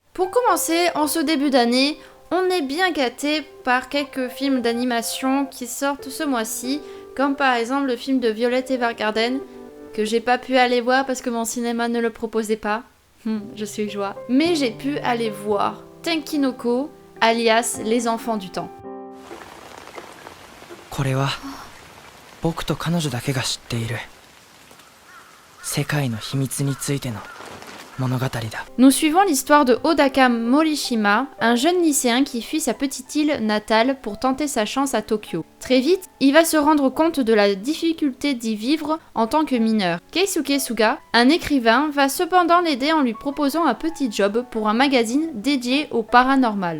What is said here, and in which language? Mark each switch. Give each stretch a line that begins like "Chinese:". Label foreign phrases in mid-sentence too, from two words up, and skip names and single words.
French: Pour commencer, en ce début d'année, on est bien gâté par quelques films d'animation qui sortent ce mois-ci, comme par exemple le film de Violet Evergarden, que j'ai pas pu aller voir parce que mon cinéma ne le proposait pas. Je suis joie. Mais j'ai pu aller voir Tenkinoko, alias Les Enfants du Temps.
Japanese: これは僕と彼女だけが知っている世界の秘密についての物語だ。
French: Nous suivons l'histoire de Hodaka Morishima, un jeune lycéen qui fuit sa petite île natale pour tenter sa chance à Tokyo. Très vite, il va se rendre compte de la difficulté d'y vivre en tant que mineur. Keisuke Suga, un écrivain, va cependant l'aider en lui proposant un petit job pour un magazine dédié au paranormal.